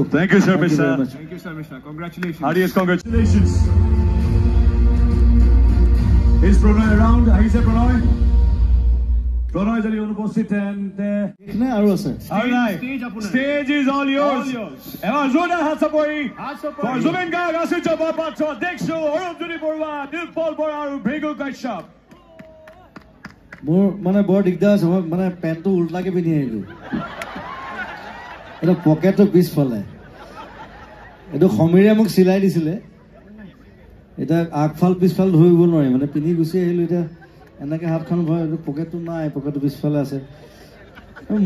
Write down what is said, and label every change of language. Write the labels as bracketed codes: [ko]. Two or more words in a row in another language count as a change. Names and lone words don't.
[en] Thank you, sir. Thank you very much. Thank you, sir, Mishra. Congratulations. Adios, congratulations. Is Pranay around? He said Pranay. Pranay is অনুপস্থিত and [as] একনে আৰু আছে. [en] Stage is all yours. Ever Zoda Hasapoi for Zubin Garg, Asir Jia Barpatra, Dikshu, Arunjuni Borua, Nilpal Bora, and Bhregu Kashyap. [as] মোৰ মানে বৰ দিগদাৰ আছে মই মানে পেণ্টটো উল্টাকে পিন্ধি আহিলো এটা পকেটটো পিছফালে এইটো সমীৰে মোক চিলাই দিছিলে এটা আগফাল পিছফাল ধৰিব নোৱাৰি মানে পিন্ধি গুচি আহিলো এটা এনেকে হাতখন ভয় এইটো পকেটটো নাই পকেটটো পিছফালে আছে মোৰ